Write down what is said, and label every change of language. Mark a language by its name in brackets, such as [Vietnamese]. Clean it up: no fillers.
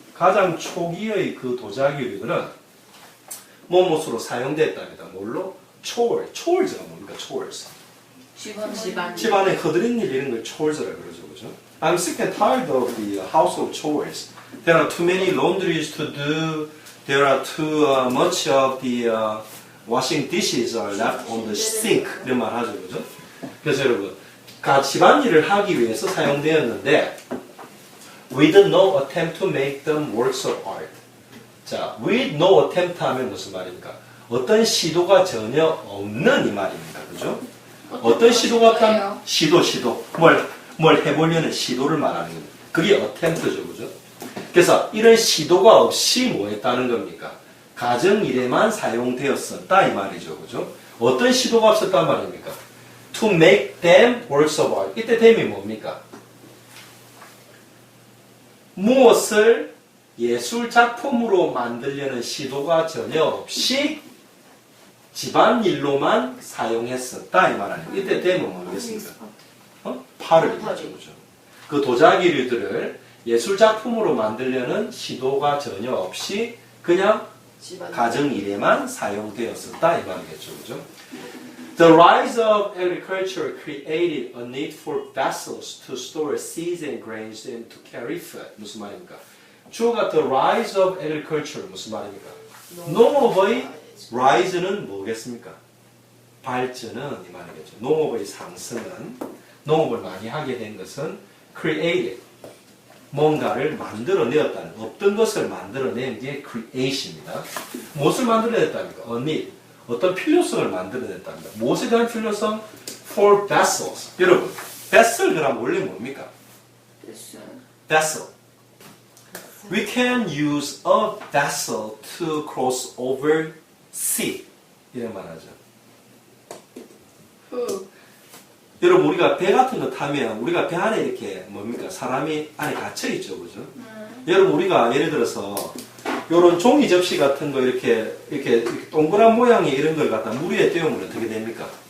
[Korean] 가장 초기의 그 도자기류들은 뭐뭇으로 사용됐답니다. 뭘로? chores가 뭡니까? [English] chores. [Korean] 집안에 허드렛 일 이런 걸 chores라 그러죠. 그죠? [English] I'm sick and tired of the household chores. There are too many laundries to do. There are too much of the washing dishes are left on the sink. [Korean] 이런 말 하죠. 그죠? 그래서 여러분, 집안일을 하기 위해서 사용되었는데 [English] with no attempt to make them works of art. [Korean] 자, with no attempt 하면 무슨 말입니까? 어떤 시도가 전혀 없는 이 말입니다. 그죠? 어떤 시도가 없다면? 시도. 뭘 해보려는 시도를 말하는 겁니다. 그게 attempt죠. 그죠? 그래서 이런 시도가 없이 뭐 했다는 겁니까? 가정일에만 사용되었었다 이 말이죠. 그죠? 어떤 시도가 없었단 말입니까? [English] To make them works of art. [Korean] 이때 them이 뭡니까? 무엇을 예술 작품으로 만들려는 시도가 전혀 없이 집안일로만 사용했었다 이 말하는 거예요. 이때 them은 뭐겠습니까? 파를이죠. 그죠? 그 도자기류들을 예술 작품으로 만들려는 시도가 전혀 없이 그냥 가정일에만 사용되었었다 이 말이겠죠. 그죠? [English] The rise of agriculture created a need for vessels to store seeds and grains and to carry food. [Korean] 무슨 말입니까? 주어가 [English] the rise of agriculture [Korean] 무슨 말입니까? 농업의 rise는 뭐겠습니까? 발전은 이 말이겠죠. 농업의 상승은 농업을 많이 하게 된 것은 created 뭔가를 만들어내었다는, 없던 것을 만들어낸 게 creation입니다. 무엇을 만들어냈답니까? [English] A need. [Korean] 어떤 필요성을 만들어냈답니다. 무엇에 대한 필요성? [English] For vessels. [Korean] 여러분, vessel 그럼 원래 뭡니까? 됐어. [English] Vessel. We can use a vessel to cross over sea. [Korean] 이런 말 하죠. 후. 여러분, 우리가 배 같은 거 타면 우리가 배 안에 이렇게 뭡니까? 사람이 안에 갇혀 있죠, 그죠? 여러분, 우리가 예를 들어서 요런 종이 접시 같은 거 이렇게 동그란 모양의 이런 걸 갖다 물 위에 띄우면 어떻게 됩니까?